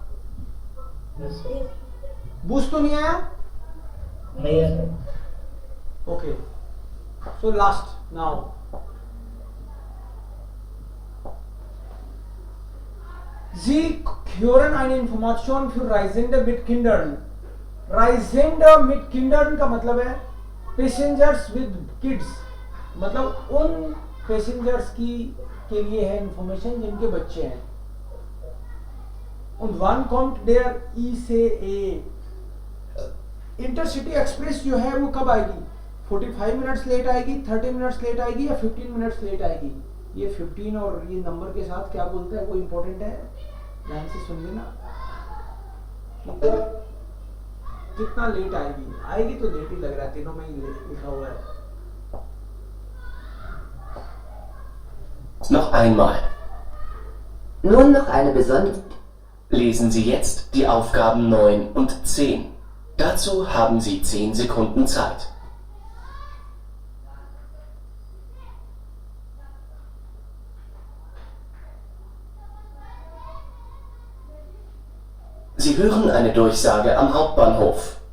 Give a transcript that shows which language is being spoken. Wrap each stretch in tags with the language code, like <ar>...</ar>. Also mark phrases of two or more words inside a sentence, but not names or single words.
<hi>बूस्ट तो नहीं आया? नहीं है।</hi> <de>ओके,</de> <en>so last now</en> <de>Sie hören eine Information für Reisende mit Kindern. Reisende mit Kindern</de> <hi>का मतलब है</hi> <en>passengers with kids,</en> <hi>मतलब उन पैसेंजर्स के लिए है इंफॉर्मेशन जिनके बच्चे हैं.</hi> <de>Und wann kommt der ICE?</de> <hi>इंटरसिटी एक्सप्रेस जो है वो कब आएगी? 45 मिनट्स लेट आएगी, 30 मिनट्स लेट आएगी, या 15 मिनट्स लेट आएगी? ये 15 और ये नंबर के साथ क्या बोलते हैं वो इंपॉर्टेंट है, ध्यान से सुन लेना. कितना लेट आएगी? आएगी तो लेट ही लग रहा है, तीनों में ही लिखा हुआ है.</hi> <de>Noch einmal. Nun noch eine besondere... Lesen Sie jetzt die Aufgaben 9 und 10. Dazu haben Sie 10 Sekunden Zeit. Sie hören eine Durchsage am Hauptbahnhof.</de>